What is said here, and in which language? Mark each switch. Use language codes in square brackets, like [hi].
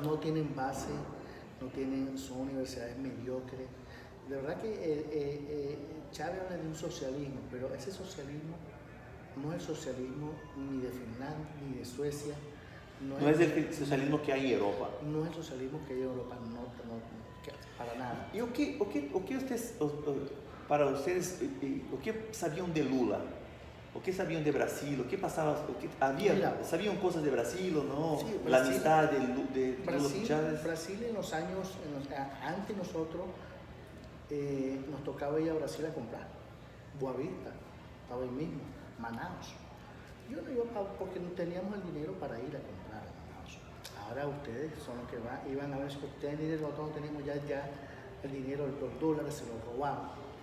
[es] No tienen base, son universidades mediocres. De verdad que Chávez habla de un socialismo, pero ese socialismo no es el socialismo ni de Finlandia ni de Suecia. No es el socialismo que hay en Europa. No es el socialismo que hay en Europa, no para nada. [pt] E o que vocês, para vocês, o que sabiam de Lula? O que sabiam de Brasil? O que passava? Sabiam coisas de Brasil ou não? [es] Sí, a amistad de Lula con Chávez. Brasil en los años, antes nosotros nos tocaba ir a Brasil a comprar. Boavista, estaba ahí mismo, Manaus. Yo no iba porque no teníamos el dinero para ir a comprar a Manaus. Ahora ustedes son los que iban a ver si ustedes tienen dinero, nosotros tenemos ya el dinero, los dólares se los robamos.